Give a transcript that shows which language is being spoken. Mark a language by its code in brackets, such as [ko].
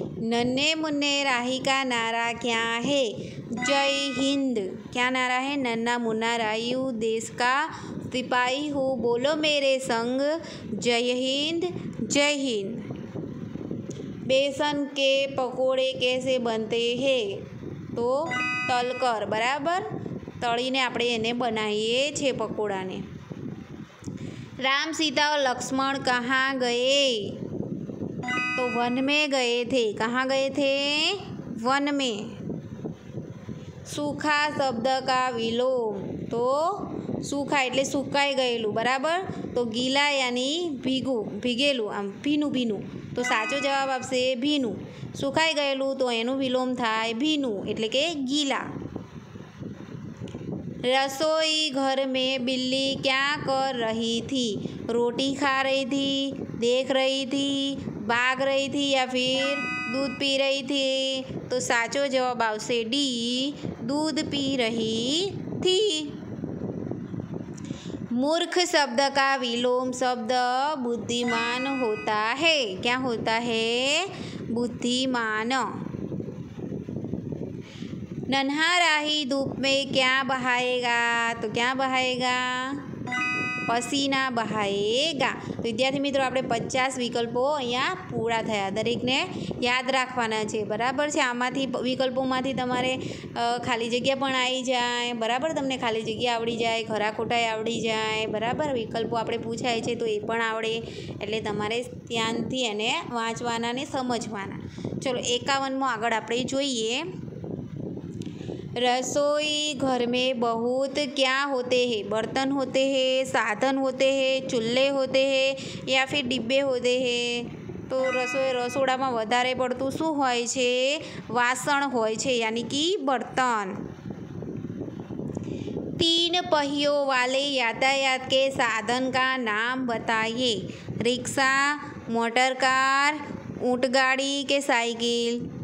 [hi] नन्हे मुन्ने राही का नारा क्या है? जय हिंद। क्या नारा है? नन्हा मुन्ना राही हूँ, देश का सिपाही हूँ, बोलो मेरे संग, जय हिंद जय हिंद। बेसन के पकोड़े कैसे बनते हैं? तो तलकर, [gu] बराबर, तळीने આપણે એને બનાવીએ છે પકોડાને। [hi] राम सीता और लक्ष्मण कहाँ गए? तो वन में गए थे। कहाँ गए थे? वन में। सूखा शब्द का विलोम, [gu] तो सूखा એટલે સુકાઈ ગયેલું, બરાબર, તો ગીલા यानी ભીગું, ભીગેલું, આમ ભીનું ભીનું, તો સાચો જવાબ આપશે ભીનું। સુકાઈ ગયેલું તો એનું વિલોમ થાય ભીનું, એટલે કે ગીલા। [hi] रसोई घर में बिल्ली क्या कर रही थी? रोटी खा रही थी, देख रही थी, भाग रही थी या फिर दूध पी रही थी? तो [gu] साचो जवाब आवશે [hi] डी, दूध पी रही थी। मूर्ख शब्द का विलोम शब्द बुद्धिमान होता है। क्या होता है? बुद्धिमान। नन्हा राही धूप में क्या बहाएगा? तो क्या बहाएगा? पसीना बहाएगा। [gu] तो विद्यार्थी मित्रों, આપણે 50 વિકલ્પો અહીંયા પૂરા થયા। દરેકને યાદ રાખવાના છે, બરાબર છે। આમાંથી વિકલ્પોમાંથી તમારે ખાલી જગ્યા પણ આવી જાય, બરાબર, તમને ખાલી જગ્યા આવડી જાય, ખરા ખોટાઈ આવડી જાય, બરાબર। વિકલ્પો આપણે પૂછાય છે તો એ પણ આવડે, એટલે તમારે ધ્યાનથી એને વાંચવાના ને સમજવાના। ચલો 51મો આગળ આપણે જોઈએ। [hi] रसोई घर में बहुत क्या होते हैं? बर्तन होते हैं, साधन होते हैं, चूल्हे होते हैं या फिर डिब्बे होते हैं? [gu] तो रसोड़ाમાં વધારે પડતું શું હોય છે? વાસણ હોય છે, [hi] यानी कि बर्तन। 3 पहियों वाले यातायात के साधन का नाम बताइए। रिक्शा, मोटर कार, ऊँटगाड़ी के साइकिल?